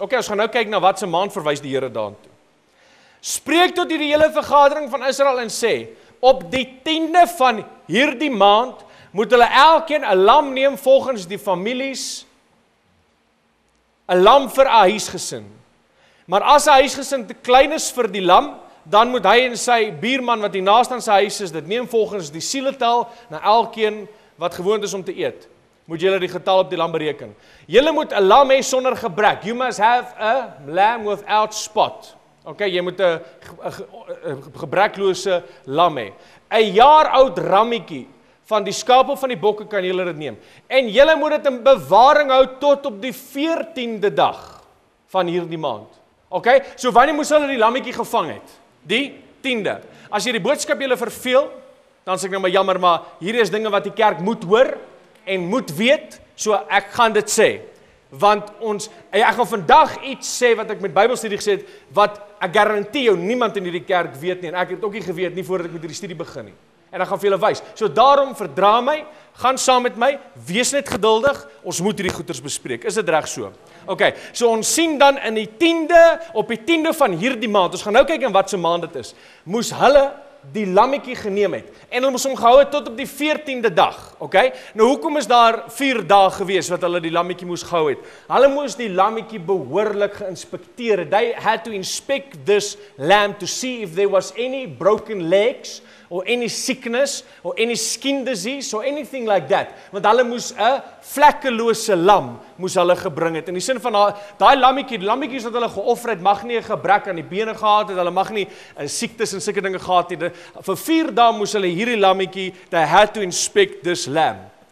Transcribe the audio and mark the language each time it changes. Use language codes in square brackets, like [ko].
[af] Okay, ons gaan nou kyk na wat se maand verwys die Here daartoe. Spreek tot hierdie hele vergadering van Israel en sê, op die 10de van hierdie maand moet hulle elkeen 'n lam neem volgens die families, 'n lam vir 'n huisgesin. Maar as 'n huisgesin te klein is vir die lam, dan moet hy en sy buurman wat die naaste aan sy huis is, dit neem volgens die sieletal na elkeen wat gewoond is om te eet. Moet julle die getal op die lam bereken. Julle moet 'n lam hê sonder gebrek. [en] You must have a lamb without spot. [af] Okay, jy moet 'n gebreklose lam hê. 'n jaar oud rammetjie van die skaap of van die bokke kan julle dit neem. En julle moet dit in bewaring hou tot op die 14de dag van hierdie maand. Okay, so wanneer moes hulle die lammetjie gevang het? Die 10de. As jy die boodskap julle verveel, dan sê ek nou maar jammer, maar hier is dinge wat die kerk moet hoor en moet weet, so ek gaan dit sê. Want ek gaan vandag iets sê wat ek met Bybelstudie gesê het, wat ek garandeer jou niemand in hierdie kerk weet nie, en ek het ook nie geweet nie voordat ek met hierdie studie begin nie. En ek gaan vir julle wys. So daarom verdra my, gaan saam met my, wees net geduldig, ons moet hierdie goeters bespreek. Is dit reg so? Okay, so ons sien dan in die 10de, op die 10de van hierdie maand, ons gaan nou kyk in wat se maand dit is, moes hulle die lammetjie geneem het, en hulle moes hom gehou het tot op die 14de dag, okay? Nou hoekom is daar 4 dae gewees wat hulle die lammetjie moes gehou het? Hulle moes die lammetjie behoorlik geïnspekteer. [en] They had to inspect this lamb to see if there was any broken legs, or any sickness, or any skin disease, or anything like that. [af] Want hulle moes 'n vlekkelose lam moes hulle gebring het. In die sin van daai lammetjies wat hulle geoffer het, mag nie 'n gebrek aan die bene gehad het, hulle mag nie siektes en sulke dinge gehad het. Vir 4 dae moes hulle hierdie lammetjie, [en] they had to inspect this lamb.